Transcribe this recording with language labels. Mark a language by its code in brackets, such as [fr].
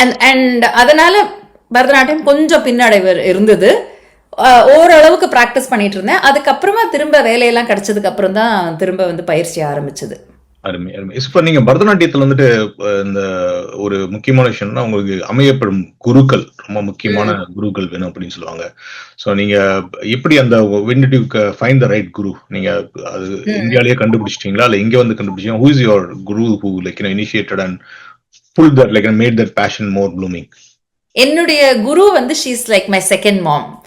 [ta] And அதனால பரதநாட்டியம் கொஞ்சம் பின்னடைவு இருந்தது. ஓரளவுக்கு ப்ராக்டிஸ் பண்ணிட்டு இருந்தேன். அதுக்கப்புறமா திரும்ப வேலையெல்லாம் கிடைச்சதுக்கு அப்புறம் தான் திரும்ப வந்து பயிற்சி ஆரம்பிச்சது. அருமை. இப்ப நீங்க பரதநாட்டியத்துல வந்துட்டு இந்த ஒரு முக்கியமான விஷயம்னா, உங்களுக்கு அமையப்படும் குருக்கள், ரொம்ப முக்கியமான குருக்கள் வேணும் அப்படின்னு சொல்லுவாங்க. [en] so [ta] நீங்க எப்படி அந்த [en] when did you find the right guru? [ta] நீங்க அது இந்தியாலயே கண்டுபிடிச்சிட்டீங்களா இல்ல இங்க வந்து கண்டுபிடிச்சீங்களா? [en] Who is your guru who initiated and pulled that made that passion more blooming? [ta] என்னுடைய குரு வந்து [en] she is like my second mom.